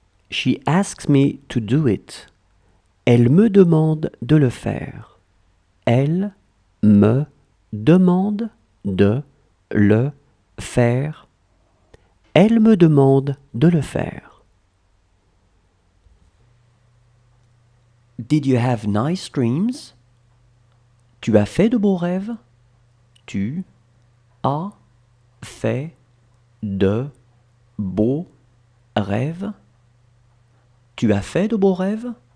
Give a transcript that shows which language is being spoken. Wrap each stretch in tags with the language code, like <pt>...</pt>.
<en>She asks me to do it.</en> <fr>Elle me demande de le faire. Elle me demande de le faire. Elle me demande de le faire.</fr> <en>Did you have nice dreams?</en> <fr>Tu as fait de beaux rêves? Tu as fait de beaux rêves? Tu as fait de beaux rêves?</fr>